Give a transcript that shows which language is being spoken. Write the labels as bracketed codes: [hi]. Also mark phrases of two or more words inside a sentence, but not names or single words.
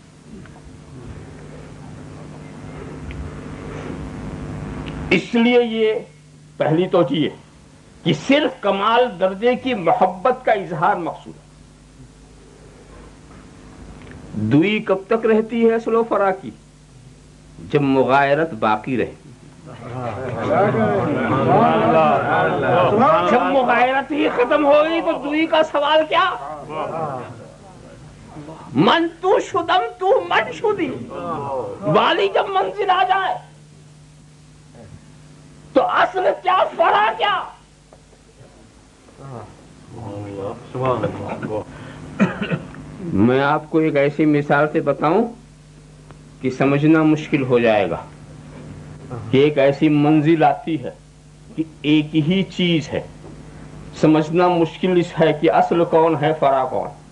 [ur] اس لیے یہ پہلی توجیہ ہے کہ صرف کمال درجے کی محبت کا اظہار مقصود ہے۔ دوئی کب تک رہتی ہے اصل و فرع کی؟ جب مغایرت باقی رہے، جب مغایرت ہی ختم ہوگی تو دوئی کا سوال کیا؟ [fa] من تو شدم تو من شدی، [ur] والی جب منزل آ جائے تو اصل کیا فرع کیا؟ میں آپ کو ایک ایسی مثال سے بتاؤں کہ سمجھنا مشکل ہو جائے گا کہ ایک ایسی منزل آتی ہے کہ ایک ہی چیز ہے، سمجھنا مشکل اس ہے کہ اصل کون ہے، فرع کون۔